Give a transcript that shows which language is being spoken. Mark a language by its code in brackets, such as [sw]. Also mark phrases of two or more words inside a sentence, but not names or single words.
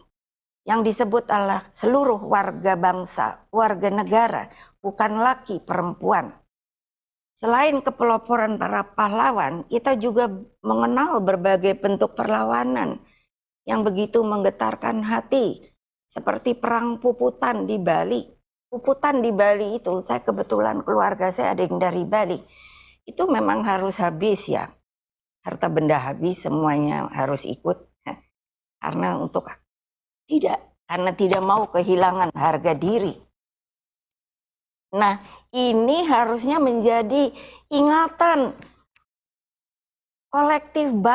[id] Yang disebut adalah seluruh warga bangsa, warga negara, bukan laki perempuan. Selain kepeloporan para pahlawan, kita juga mengenal berbagai bentuk perlawanan yang begitu menggetarkan hati. Seperti perang puputan di Bali. Puputan di Bali itu, saya kebetulan keluarga saya ada yang dari Bali. Itu memang harus habis ya. Harta benda habis, semuanya harus ikut. Karena tidak mau kehilangan harga diri. Nah, ini harusnya menjadi ingatan kolektif bangsa.